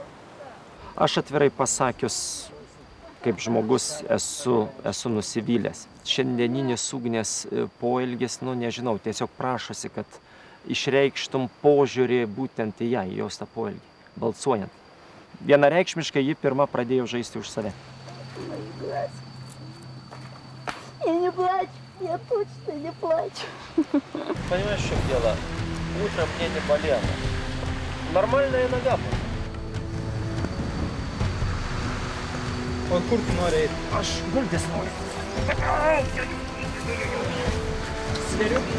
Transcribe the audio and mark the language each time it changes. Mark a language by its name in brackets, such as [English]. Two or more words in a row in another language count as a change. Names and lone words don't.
[Lithuanian] Aš atvirai pasakius, kaip žmogus esu nusivylęs. Šiandieninis Ugnės poelgis, nežinau, tiesiog prašosi, kad išreikštum požiūrį būtent į ją, į jos tą poelgį, balsuojant. Vienareikšmiškai ji pirma pradėjo žaisti už save. [Russian] Я не плачу, я точно не плачу. Понимаешь, в чем дело? Утром мне не болело. Нормальная нога была. [Lithuanian] O kur tu nori eiti? Aš gultis noriu. Sveriu.